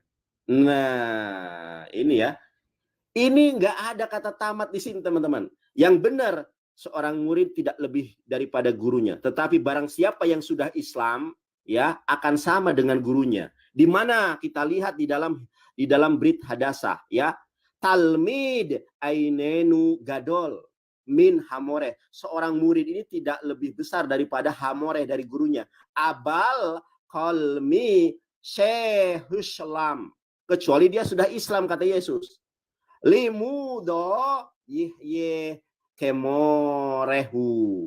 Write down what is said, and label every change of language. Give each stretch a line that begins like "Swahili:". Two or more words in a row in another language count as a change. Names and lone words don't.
Indonesian: Nah, ini ya. Ini nggak ada kata tamat di sini, teman-teman. Yang benar, seorang murid tidak lebih daripada gurunya. Tetapi barang siapa yang sudah Islam, ya akan sama dengan gurunya. Di mana kita lihat di dalam Brit Hadasah, ya.
Hebrew: תלמיד איננו גדול מן המורה.
Indonesian: Seorang murid ini tidak lebih besar daripada hamoreh dari gurunya.
Hebrew: אבל כל מי שהושלם.
Indonesian: Kecuali dia sudah Islam, kata Yesus.
Hebrew: לימודו יהיה כמורהו.